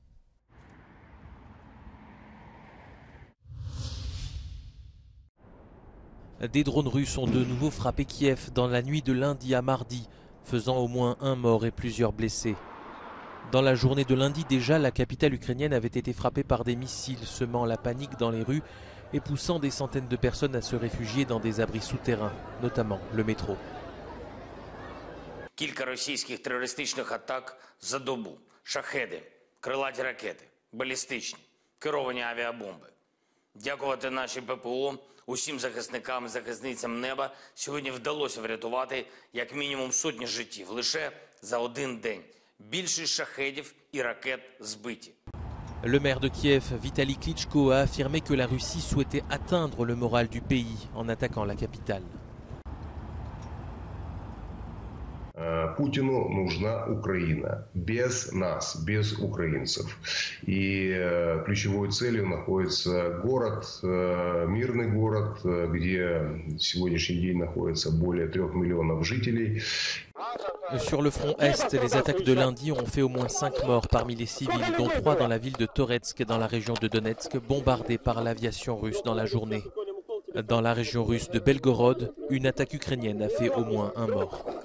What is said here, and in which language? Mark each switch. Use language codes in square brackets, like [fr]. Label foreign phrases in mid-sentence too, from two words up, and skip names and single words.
[fr] Des drones russes ont de nouveau frappé Kiev dans la nuit de lundi à mardi, faisant au moins 1 mort et plusieurs blessés. Dans la journée de lundi déjà, la capitale ukrainienne avait été frappée par des missiles, semant la panique dans les rues et poussant des centaines de personnes à se réfugier dans des abris souterrains, notamment le métro. [uk] Кілька російських терористичних атак за добу. Шахеди, крилаті ракети, балістичні, керовані авіабомби. Дякувати нашій ППО, усім захисникам і захисницям неба сьогодні вдалося врятувати як мінімум сотні життів лише за один день. Більшість шахедів і ракет збиті. [fr] Le maire de Kiev, Vitaly Klitschko, a affirmé que la Russie souhaitait atteindre le moral du pays en attaquant la capitale. [ru] Путину нужна Украина. Без нас, без украинцев. И ключевой целью находится город, мирный город, где сегодняшний день находится более 3 миллионов жителей. [fr] Sur le front Est, les attaques de lundi ont fait au moins 5 morts parmi les civils, dont 3 dans la ville de Toretsk, dans la région de Donetsk, bombardée par l'aviation russe dans la journée. Dans la région russe de Belgorod, une attaque ukrainienne a fait au moins 1 mort.